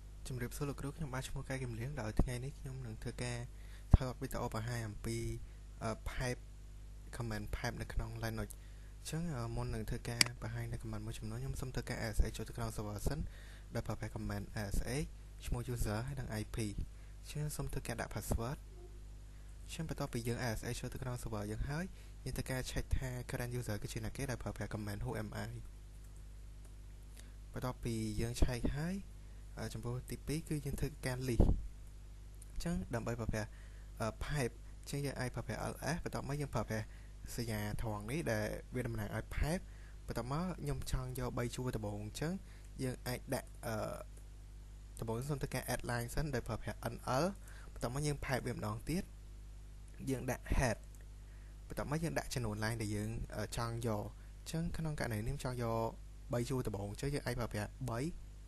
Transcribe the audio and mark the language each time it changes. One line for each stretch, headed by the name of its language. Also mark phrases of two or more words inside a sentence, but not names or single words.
Khmer: ជំរាបសួរលោកគ្រូខ្ញុំបាទឈ្មោះកែគឹមលៀងដោយថ្ងៃនេះខ្ញុំនឹងធ្វើការថតវីដេអូបង្ហាញអំពី
English: pipe command pipe
Khmer: នៅក្នុង Linux អញ្ចឹងមុននឹងធ្វើការបង្ហាញនៅ command មួយចំនួនខ្ញុំសូមធ្វើការ SSH ចូលទៅក្នុង server សិនដោយប្រើប្រាស់
English: command SSH
Khmer: ឈ្មោះ user ហើយនិង IP អញ្ចឹងសូមធ្វើការដាក់ password អញ្ចឹងបន្ទាប់ពីយើង SSH ចូលទៅក្នុង server យើងហើយយើងធ្វើការ check ថា
English: current user
Khmer: គឺជាអ្នកគេដោយប្រើប្រាស់
English: command who am I
Khmer: បន្ទាប់ពីយើង check ហើយចំពោះទី2គឺយើងធ្វើការ list អញ្ចឹងដើម្បីប្រើប្រាស់ pipe អញ្ចឹងយើងអាចប្រើប្រាស់ ls បន្ទាប់មកយើងប្រើប្រាស់សញ្ញាត្រង់នេះដែលវាតំណាងឲ្យ pipe បន្ទាប់មកខ្ញុំចង់យក3ជួរដំបូងអញ្ចឹងយើងអាចដាក់ដំបូងសូមធ្វើការ
English: add line
Khmer: សិនដោយប្រើប្រាស់ nl បន្ទាប់មកយើង pipe វាម្ដងទៀតយើងដាក់ head បន្ទាប់មកយើងដាក់ចំនួន line ដែលយើងចង់យកអញ្ចឹងក្នុងករណីនេះខ្ញុំចង់យក3ជួរដំបូងអញ្ចឹងយើងអាចប្រើប្រាស់3